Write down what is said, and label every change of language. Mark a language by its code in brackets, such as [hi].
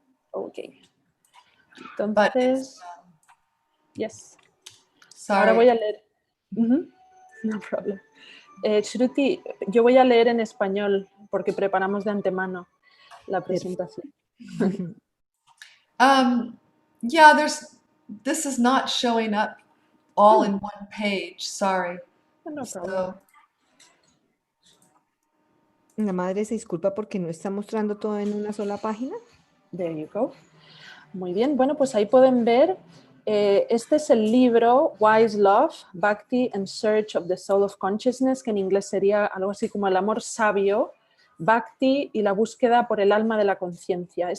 [es] Ok. Entonces, Yes. [en] Sorry. [es] Ahora voy a leer. [en] No problem. [es] Shruti, yo voy a leer en español porque preparamos de antemano la presentación. [en] Yeah, this is not showing up all in one page. Sorry. No problem. So, [es] La madre se disculpa porque no está mostrando todo en una sola página. [en] There you go. [es] Muy bien, bueno, pues ahí pueden ver, este es el libro Wise Love, Bhakti and Search of the Soul of Consciousness, que en inglés sería algo así como el amor sabio, Bhakti y la búsqueda por el alma de la conciencia.